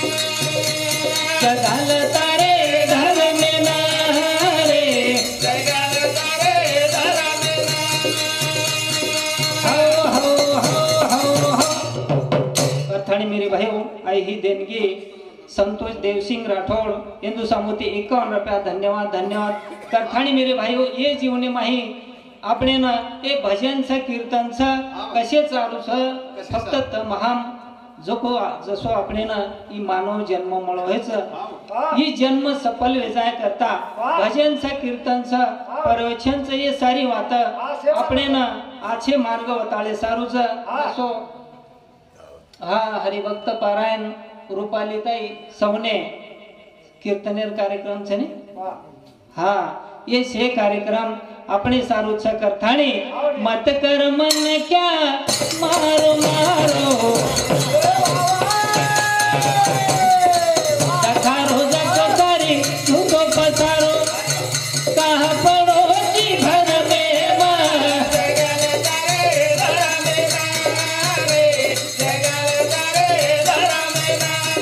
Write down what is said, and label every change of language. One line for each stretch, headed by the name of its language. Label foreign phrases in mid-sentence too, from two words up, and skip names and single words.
Lambadi: जगल तारे धर में ना रे जगल तारे धरा मेरा कथाणी
Hindi: मेरे भाइयों
Lambadi: आई ही देणगी संतोष देवसिंह राठौड़ इंदु सामुती 51 रुपया धन्यवाद धन्यवाद। कथाणी
Hindi: मेरे भाइयों
Lambadi: ये जीवने माही आपणे ना ए भजन स कीर्तन स कसे चालू स फक्त महाम जको जसो आपणे ना ई मानव जन्म मळो हेच ई जन्म सफल वेजाय करता भजन स कीर्तन स प्रवचन स ये सारी बात आपणे ना आछे मार्ग वताळे सारू स असो हा हरिभक्त पारायण रूपालीताई सवने कीर्तनेर कार्यक्रम छे ने हा ये छे कार्यक्रम अपने सारू छ करथाणी
Hindi: मत कर मन
Lambadi: क्या मारो मारो कथारो जको तारी झूठो पसारो
Hindi: कहा पड़ोसी घर में
Lambadi: मर जगल तारे धरा मेरा रे जगल तारे धरा मेरा